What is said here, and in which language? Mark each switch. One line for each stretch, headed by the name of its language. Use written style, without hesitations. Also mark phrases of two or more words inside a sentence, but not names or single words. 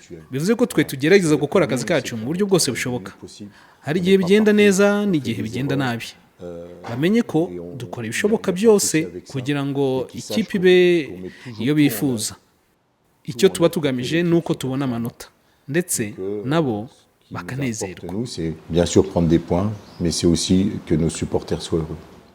Kinyarwanda: Bivuze ko twe tugerageza gukora akazi kacu mu buryo bwose bushoboka. Hari igihe bigenda neza n'igihe bigenda nabi. Bamenye ko dukora ibishoboka byose kugira ngo ikipe ibe iyo bifuza. Icyo tuba tugamije ni uko tubona amanota, ndetse nabo bakanezerwa.
French: Bien sûr prendre des points, mais c'est aussi que nos supporters soient heureux.